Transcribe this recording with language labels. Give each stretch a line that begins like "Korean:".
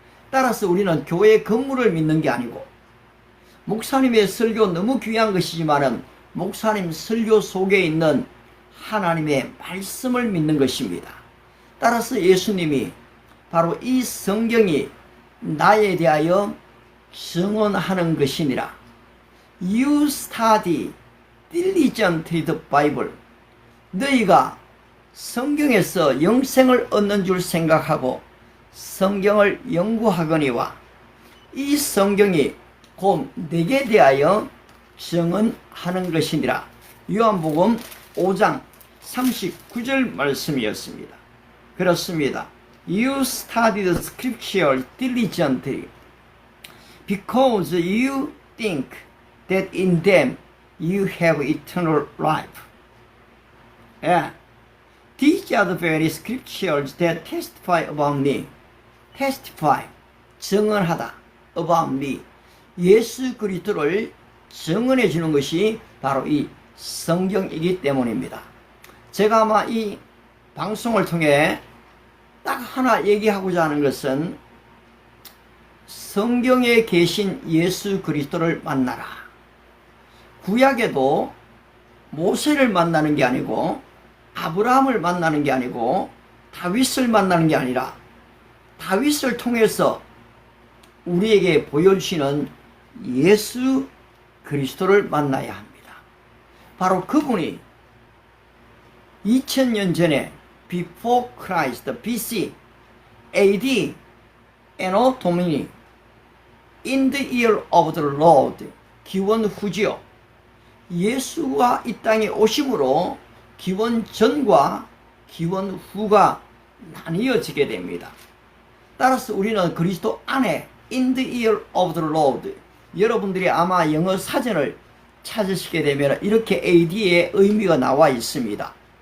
Korean: 따라서 우리는 교회 건물을 믿는 게 아니고 목사님의 설교 너무 귀한 것이지만은 목사님 설교 속에 있는 하나님의 말씀을 믿는 것입니다. 따라서 예수님이 바로 이 성경이 나에 대하여 증언하는 것이니라.
English: You study diligently the Bible.
Korean: 너희가 성경에서 영생을 얻는 줄 생각하고 성경을 연구하거니와 이 성경이 곧 내게 대하여 증언하는 것이니라. 요한복음 5장 39절 말씀이었습니다. 그렇습니다.
English: You study the scripture diligently because you think that in them you have eternal life. Yeah. These are the very scriptures that testify about me. testify,
Korean: 증언하다,
English: about me.
Korean: 예수 그리스도를 증언해 주는 것이 바로 이 성경이기 때문입니다. 제가 아마 이 방송을 통해 딱 하나 얘기하고자 하는 것은 성경에 계신 예수 그리스도를 만나라. 구약에도 모세를 만나는 게 아니고 아브라함을 만나는 게 아니고 다윗을 만나는 게 아니라 다윗을 통해서 우리에게 보여주시는 예수 그리스도를 만나야 합니다. 바로 그분이 2000년 전에
English: Before Christ, BC, AD, Anno Domini, in the year of the Lord,
Korean: 기원 후지요. 예수가 이 땅에 오심으로 기원 전과 기원 후가 나뉘어지게 됩니다. 따라서 우리는 그리스도 안에
English: in the year of the Lord,
Korean: 여러분들이 아마 영어 사전을 찾으시게 되면 이렇게 AD의 의미가 나와 있습니다.